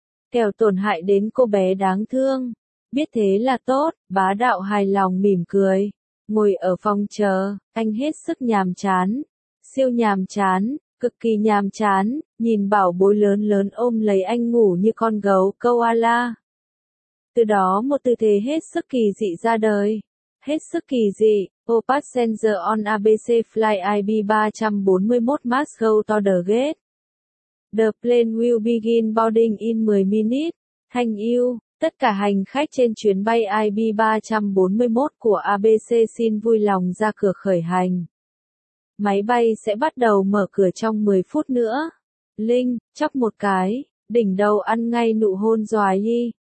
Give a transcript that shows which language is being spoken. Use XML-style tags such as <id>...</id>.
<vi>Kẻo tổn hại đến cô bé đáng thương. Biết thế là tốt, bá đạo hài lòng mỉm cười. Ngồi ở phòng chờ, anh hết sức nhàm chán. Siêu nhàm chán, cực kỳ nhàm chán, nhìn bảo bối lớn lớn ôm lấy anh ngủ như con gấu koala. Từ đó một tư thế hết sức kỳ dị ra đời. Hết sức kỳ dị.</vi> <en>O passenger on ABC Fly IB 341 must go to the gate. The plane will begin boarding in 10 minutes. Thank you.</en> <vi>Tất cả hành khách trên chuyến bay IB 341 của ABC xin vui lòng ra cửa khởi hành. Máy bay sẽ bắt đầu mở cửa trong 10 phút nữa. Linh, chắp một cái, đỉnh đầu ăn ngay nụ hôn doài y.</vi>